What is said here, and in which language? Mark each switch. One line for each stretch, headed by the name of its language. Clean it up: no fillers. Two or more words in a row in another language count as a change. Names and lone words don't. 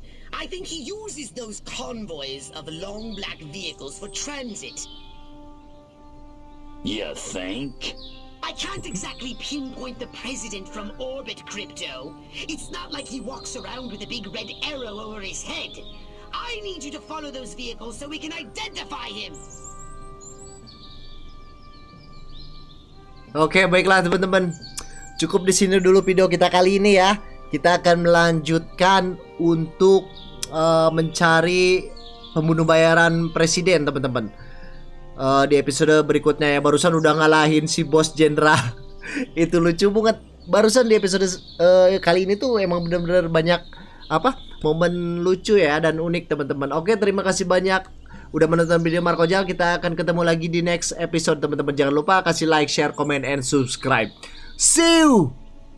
English: I think he uses those convoys of long black vehicles for transit. You think? I can't exactly pinpoint the president from orbit, Crypto. It's not like he walks around with a big red arrow over his head. I need you to follow those vehicles so we can identify him.
Indonesian: Oke, baiklah teman-teman. Cukup di sini dulu video kita kali ini ya. Kita akan melanjutkan untuk mencari pembunuh bayaran presiden teman-teman. Di episode berikutnya ya. Barusan udah ngalahin si bos jenderal. Itu lucu banget. Barusan di episode kali ini tuh emang benar-benar banyak momen lucu ya dan unik teman-teman. Oke, terima kasih banyak udah menonton video Markojal. Kita akan ketemu lagi di
English: next episode
Indonesian: teman-teman. Jangan lupa kasih
English: like, share, comment, and subscribe. See you.